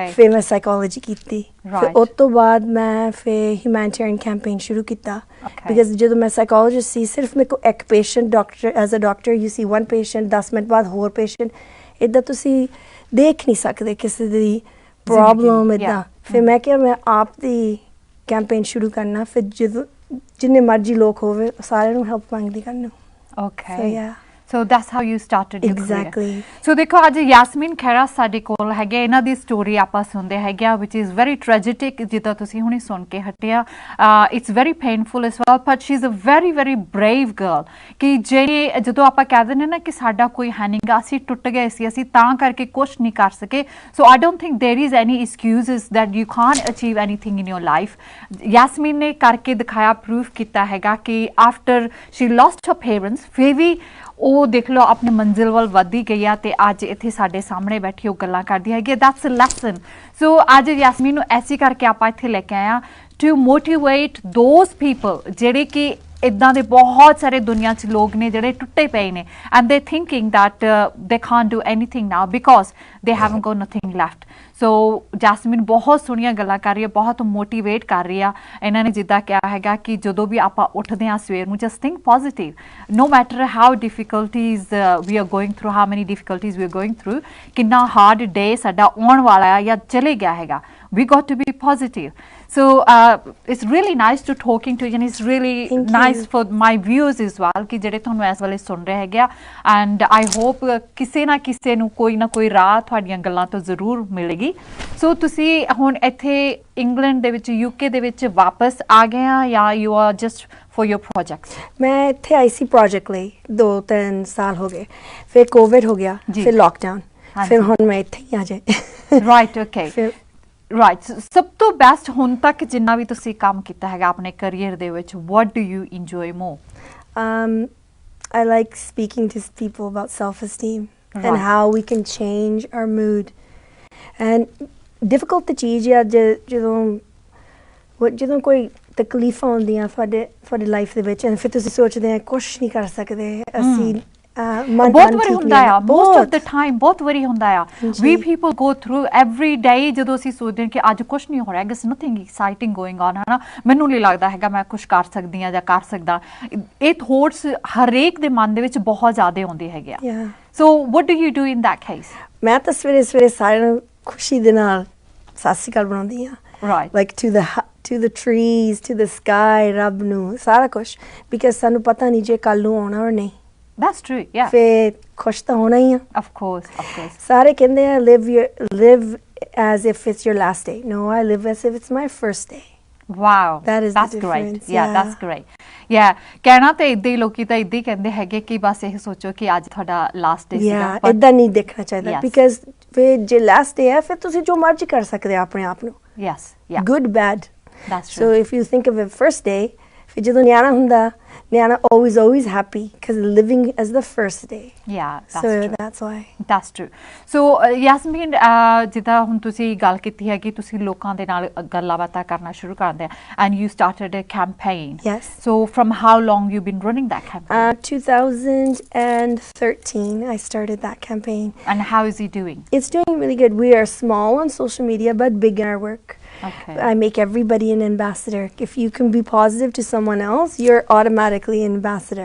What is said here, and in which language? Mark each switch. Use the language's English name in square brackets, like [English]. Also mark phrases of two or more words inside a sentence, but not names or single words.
[Punjabi] ਫਿਰ ਮੈਂ ਸਾਈਕੋਲੋਜੀ ਕੀਤੀ ਫਿਰ ਉਸ ਤੋਂ ਬਾਅਦ ਮੈਂ ਫਿਰ [English] humanitarian campaign [Punjabi] ਸ਼ੁਰੂ ਕੀਤਾ ਬਿਕਾਜ਼ ਜਦੋਂ ਮੈਂ ਸਾਈਕੋਲੋਜਿਸਟ ਸੀ ਸਿਰਫ ਮੇਰੇ ਕੋਲ ਇੱਕ [English] patient doctor as a doctor you see one patient [Punjabi] 10 ਮਿੰਟ ਬਾਅਦ ਹੋਰ ਪੇਸ਼ੈਂਟ ਇੱਦਾਂ ਤੁਸੀਂ ਦੇਖ ਨਹੀਂ ਸਕਦੇ ਕਿਸੇ ਦੀ ਪ੍ਰੋਬਲਮ ਇੱਦਾਂ ਫਿਰ ਮੈਂ ਕਿਹਾ ਮੈਂ ਆਪ ਦੀ ਕੈਂਪੇਨ ਸ਼ੁਰੂ ਕਰਨਾ ਫਿਰ ਜਦੋਂ ਜਿੰਨੇ ਮਰਜ਼ੀ ਲੋਕ ਹੋਵੇ ਸਾਰਿਆਂ ਨੂੰ ਹੈਲਪ ਮੰਗਦੀ ਕਰਨਾ [English] okay so that's how you started your exactly career. So [Punjabi] ਦੇਖੋ ਅੱਜ ਯਾਸਮੀਨ ਖਹਿਰਾ ਸਾਡੇ ਕੋਲ ਹੈਗੇ ਇਹਨਾਂ ਦੀ ਸਟੋਰੀ ਆਪਾਂ ਸੁਣਦੇ ਹੈਗੇ ਆ [English] which is very tragic [Punjabi] ਜਿੱਦਾਂ ਤੁਸੀਂ ਹੁਣੇ ਸੁਣ ਕੇ ਹਟਿਆ [English] it's very painful as well but she is a very very brave girl [Punjabi] ਕਿ ਜਿਹੜੇ ਜਦੋਂ ਆਪਾਂ ਕਹਿ ਦਿੰਦੇ ਨਾ ਕਿ ਸਾਡਾ ਕੋਈ ਹੈ ਨਹੀਂਗਾ ਅਸੀਂ ਟੁੱਟ ਗਏ ਸੀ ਅਸੀਂ ਤਾਂ ਕਰਕੇ ਕੁਝ ਨਹੀਂ ਕਰ ਸਕੇ [English] so I don't think there is any excuses that you can't achieve anything in your life [Punjabi] ਯਾਸਮੀਨ ਨੇ ਕਰਕੇ ਦਿਖਾਇਆ ਪ੍ਰੂਫ ਕੀਤਾ ਹੈਗਾ ਕਿ [English] after she lost her parents [Punjabi] ਫਿਰ ਵੀ ਉਹ ਉਹ ਦੇਖ ਲਓ ਆਪਣੇ ਮੰਜ਼ਿਲ ਵੱਲ ਵਧਦੀ ਗਈ ਆ ਤੇ ਅੱਜ ਇੱਥੇ ਸਾਡੇ ਸਾਹਮਣੇ ਬੈਠੀ ਉਹ ਗੱਲਾਂ ਕਰਦੀ ਹੈਗੀ [English] that's a lesson so [Punjabi] ਅੱਜ ਯਾਸਮੀਨ ਨੂੰ ਐਸੀ ਕਰਕੇ ਆਪਾਂ ਇੱਥੇ ਲੈ ਕੇ ਆਏ ਆ [English] to motivate those people [Punjabi] ਜਿਹੜੇ ਕਿ ਇੱਦਾਂ ਦੇ ਬਹੁਤ ਸਾਰੇ ਦੁਨੀਆ 'ਚ ਲੋਕ ਨੇ ਜਿਹੜੇ ਟੁੱਟੇ ਪਏ ਨੇ [English] and they thinking that they can't do anything now because they haven't got nothing left so [Punjabi] ਜੈਸਮੀਨ ਬਹੁਤ ਸੋਹਣੀਆਂ ਗੱਲਾਂ ਕਰ ਰਹੀ ਹੈ ਬਹੁਤ ਮੋਟੀਵੇਟ ਕਰ ਰਹੀ ਆ ਇਹਨਾਂ ਨੇ ਜਿੱਦਾਂ ਕਿਹਾ ਹੈਗਾ ਕਿ ਜਦੋਂ ਵੀ ਆਪਾਂ ਉੱਠਦੇ ਹਾਂ ਸਵੇਰ ਨੂੰ [English] just think positive no matter how difficulties we are going through how many difficulties we are going through [Punjabi] ਕਿੰਨਾ [English] hard day [Punjabi] ਸਾਡਾ ਆਉਣ ਵਾਲਾ ਹੈ ਜਾਂ ਚਲੇ ਗਿਆ ਹੈਗਾ [English] we got to be positive so it's really nice to talking to you and it's really nice for my viewers as well [Punjabi] ਕਿ ਜਿਹੜੇ ਤੁਹਾਨੂੰ ਇਸ ਵੇਲੇ ਸੁਣ ਰਹੇ ਹੈਗੇ ਆ [English] and I hope [Punjabi] ਕਿਸੇ ਨਾ ਕਿਸੇ ਨੂੰ ਕੋਈ ਨਾ ਕੋਈ ਰਾਹ ਤੁਹਾਡੀਆਂ ਗੱਲਾਂ ਤੋਂ ਜ਼ਰੂਰ ਮਿਲੇਗੀ ਸੋ ਤੁਸੀਂ ਹੁਣ ਇੱਥੇ ਇੰਗਲੈਂਡ ਦੇ ਵਿੱਚ UK ਦੇ ਵਿੱਚ ਵਾਪਸ ਆ ਗਏ ਆ ਜਾਂ [English] you are just for your projects [Punjabi] ਮੈਂ ਇੱਥੇ ਆਈ ਸੀ ਪ੍ਰੋਜੈਕਟ ਲਈ 2-3 ਸਾਲ ਹੋ ਗਏ ਫਿਰ ਕੋਵਿਡ ਹੋ ਗਿਆ ਫਿਰ ਲੋਕਡਾਊਨ ਫਿਰ ਹੁਣ ਮੈਂ ਇੱਥੇ ਹੀ ਆ ਜਾਏ [English] right okay right [Punjabi] ਸਭ ਤੋਂ ਬੈਸਟ ਹੁਣ ਤੱਕ ਜਿੰਨਾ ਵੀ ਤੁਸੀਂ ਕੰਮ ਕੀਤਾ ਹੈਗਾ ਆਪਣੇ ਕੈਰੀਅਰ ਦੇ ਵਿੱਚ [English] what do you enjoy more I like speaking to people about self-esteem and how we can change our mood and difficult [Punjabi] ਤੇ ਚੀਜ਼ ਆ ਜਦੋਂ ਕੋਈ ਤਕਲੀਫਾਂ ਆਉਂਦੀਆਂ ਤੁਹਾਡੇ ਲਾਈਫ ਦੇ ਵਿੱਚ ਫਿਰ ਤੁਸੀਂ ਸੋਚਦੇ ਆ ਕੁਝ ਨਹੀਂ ਕਰ ਸਕਦੇ ਅਸੀਂ ਬਹੁਤ ਵਾਰੀ ਹੁੰਦਾ ਆ [English] most of the time [Punjabi] ਬਹੁਤ ਵਾਰੀ ਹੁੰਦਾ ਆ [English] we people go through every day [Punjabi] ਜਦੋਂ ਅਸੀਂ ਸੋਚਦੇ ਹਾਂ ਕਿ ਅੱਜ ਕੁਝ ਨਹੀਂ ਹੋ ਰਿਹਾ [English] is nothing exciting going on [Punjabi] ਹਨਾ ਮੈਨੂੰ ਨਹੀਂ ਲੱਗਦਾ ਹੈਗਾ ਮੈਂ ਕੁਝ ਕਰ ਸਕਦੀ ਆ ਜਾਂ ਕਰ ਸਕਦਾ ਇਹ ਥੋਟਸ ਹਰੇਕ ਦੇ ਮਨ ਦੇ ਵਿੱਚ ਬਹੁਤ ਜ਼ਿਆਦਾ ਆਉਂਦੇ ਹੈਗੇ ਆ [English] so what do you do in that case [Punjabi] ਮੈਂ ਤਾਂ ਸਵੇਰੇ ਸਾਰਿਆਂ ਨੂੰ ਖੁਸ਼ੀ ਦੇ ਨਾਲ ਸਤਿ ਸ਼੍ਰੀ ਅਕਾਲ ਬਣਾਉਂਦੀ ਆ [English] right like to the trees to the sky [Punjabi] ਰੱਬ ਨੂੰ ਸਾਰਾ ਕੁਝ because ਸਾਨੂੰ ਪਤਾ ਨਹੀਂ ਜੇ ਕੱਲ ਨੂੰ ਆਉਣਾ or ਨਹੀਂ [English] that's true yeah [Punjabi] ਫਿਰ ਖੁਸ਼ ਤਾਂ ਹੋਣਾ ਹੀ ਆ [English] of course [Punjabi] ਸਾਰੇ ਕਹਿੰਦੇ ਆ [English] live as if it's your last day no I live as if it's my first day wow that's great yeah that's great yeah [Punjabi] ਕਹਿਣਾ ਤੇ ਇਦਾਂ ਹੀ ਲੋਕੀ ਤਾਂ ਇਦਾਂ ਹੀ ਕਹਿੰਦੇ ਹੈਗੇ ਕਿ ਬਸ ਇਹ ਸੋਚੋ ਕਿ ਅੱਜ ਤੁਹਾਡਾ ਲਾਸਟ ਡੇ ਸੀਗਾ ਇਦਾਂ ਨਹੀਂ ਦੇਖਣਾ ਚਾਹੀਦਾ because ਫਿਰ ਜੇ ਲਾਸਟ ਡੇ ਹੈ ਫਿਰ ਤੁਸੀਂ ਜੋ ਮਰਜ਼ੀ ਕਰ ਸਕਦੇ ਆ ਆਪਣੇ ਆਪ ਨੂੰ [English] yes yeah good bad that's true so if you think of it first day [Punjabi] ਫਿਰ ਜਦੋਂ ਨਿਆਣਾ ਹੁੰਦਾ [English] Niana always happy because living as the first day. Yeah, that's so true. That's why. That's true. So Yasmin, [Punjabi] ਜਿੱਦਾਂ ਹੁਣ ਤੁਸੀਂ ਗੱਲ ਕੀਤੀ ਹੈ ਕਿ ਤੁਸੀਂ ਲੋਕਾਂ ਦੇ ਨਾਲ ਗੱਲਾਂ ਬਾਤਾਂ ਕਰਨਾ ਸ਼ੁਰੂ ਕਰਦੇ ਆ [English] and you started a campaign. Yes. So from how long you been running that campaign? 2013 I started that campaign. And how is it doing? It's doing really good. We are small on social media but big in our work. Okay. I make everybody an ambassador. If you can be positive to someone else, you're automatically an ambassador.